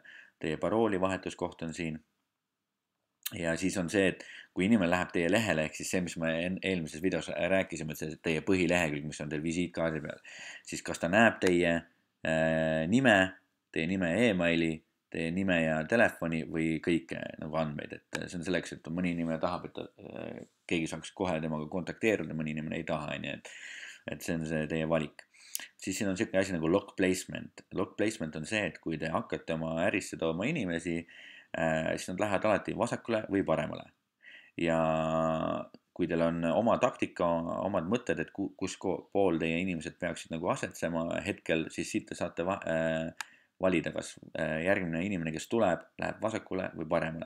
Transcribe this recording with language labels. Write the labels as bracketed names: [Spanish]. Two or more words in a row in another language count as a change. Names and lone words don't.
[Estonian] Teie parooli vahetuskoht on siin. Ja siis on see, et kui inimene läheb teie lehele, ehk siis see, mis me eelmises videos rääkisime, et see teie põhilehekülg, mis on teil visiitkaardi peal, siis kas ta näeb teie nime ja emaili, teie nime ja telefoni või kõike nagu andmeid, et see on selleks, et mõni inimene tahab, et keegi saaks kohe temaga kontakteeruda, mõni inimene ei taha, et see on see teie valik. Siis siin on selline asi nagu [English] log placement. Log placement [Estonian] on see, et kui te hakkate oma ärisse tooma inimesi, siis nad lähevad alati vasakule või paremale. Ja kui teil on oma taktika, omad mõtted, et kus pool teie inimesed peaksid nagu asetsema hetkel, siis siit te saate valida, kas järgmine inimene, kes tuleb, läheb vasakule või paremale.